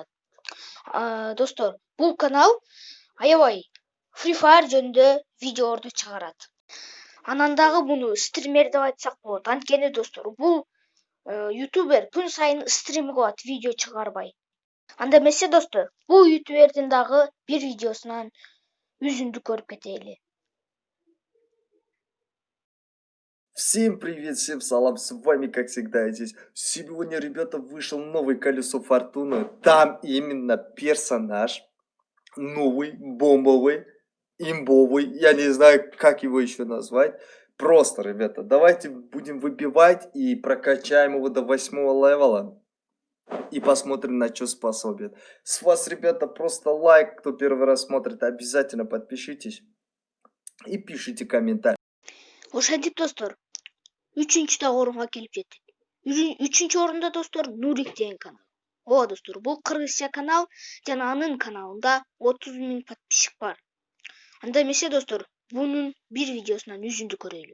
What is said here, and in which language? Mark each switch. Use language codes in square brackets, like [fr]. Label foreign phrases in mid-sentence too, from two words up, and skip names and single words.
[ky] Достор, бул канал аябай Free Fire жөнүндө видеолорду чыгарат. Анан дагы муну стример деп айтсак болот. Анткени достор, бул ютубер күн сайын стрим кылат, видео чыгарбай. Анда эмесе достор, бул ютубердин дагы бир видеосунан үзүндү көрүп кетели. [ru] Всем привет, всем салам, с вами как всегда здесь. Сегодня, ребята, вышел новый Колесо Фортуны. Там именно персонаж новый, бомбовый, имбовый. Я не знаю, как его еще назвать. Просто, ребята, давайте будем выбивать и прокачаем его до 8-го левела. И посмотрим, на что способен. С вас, ребята, просто лайк, кто первый раз смотрит. Обязательно подпишитесь и пишите комментарий. [ky] Ошентип достор, үчүнчү да орунга келип жеттик. Үчүнчү орунда достор, Нурик деген канал. Ооба достор, бул кыргызча канал жана анын каналында 30.000 подписчик бар. Анда эмесе достор, бунун бир видеосунан үзүндү көрөлү.